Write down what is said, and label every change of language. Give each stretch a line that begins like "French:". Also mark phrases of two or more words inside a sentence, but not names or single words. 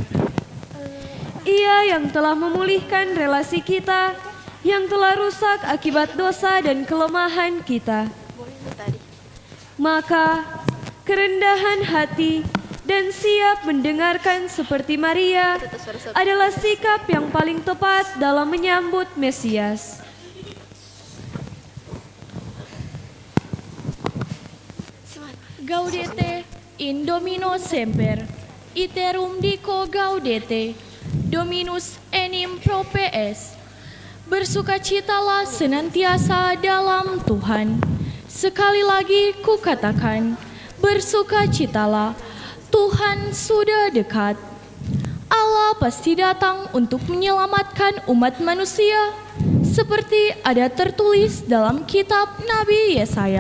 Indonesian: Ia yang telah memulihkan relasi kita yang telah rusak akibat dosa dan kelemahan kita. Maka kerendahan hati dan siap mendengarkan seperti Maria adalah sikap yang paling tepat dalam menyambut Mesias.
Latin: Gaudete in Domino semper, iterum dico gaudete, Dominus enim propes.
Indonesian: Bersukacitalah senantiasa dalam Tuhan. Sekali lagi kukatakan, bersukacitalah, Tuhan sudah dekat. Allah pasti datang untuk menyelamatkan umat manusia, seperti ada tertulis dalam kitab Nabi Yesaya.